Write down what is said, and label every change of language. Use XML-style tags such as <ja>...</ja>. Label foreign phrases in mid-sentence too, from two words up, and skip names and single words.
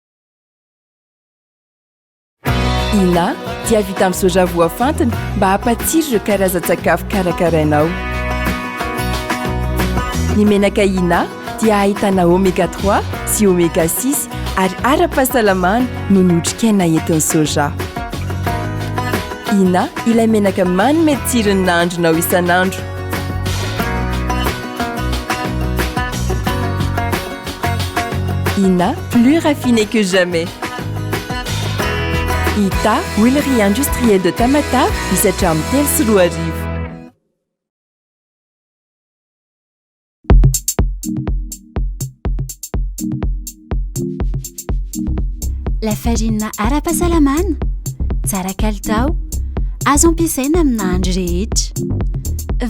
<mg>ina dia vita amin'ny soja voafantina mba hampatsiro ireo karazan-tsakafo karakarainao ny menaka ina dia ahitana oméga 3 sy oméga 6 ary ara-pahasalamana no notrikaina entin'ny soja ina ilay menaka manome tsirony nahandronao isan'andro ina</mg> <fr>plus raffiné que jamais</fr> <mg>Ita,</mg> <fr>huilerie industrielle de Tamatave,</fr> <mg>misatra amin'ny 3 sy 4 arivo.</mg> <fr>La farine</fr> <mg>ara-pahasalamana, tsara kalitao, azo ampiasaina amin'ny nahandro rehetra.</mg>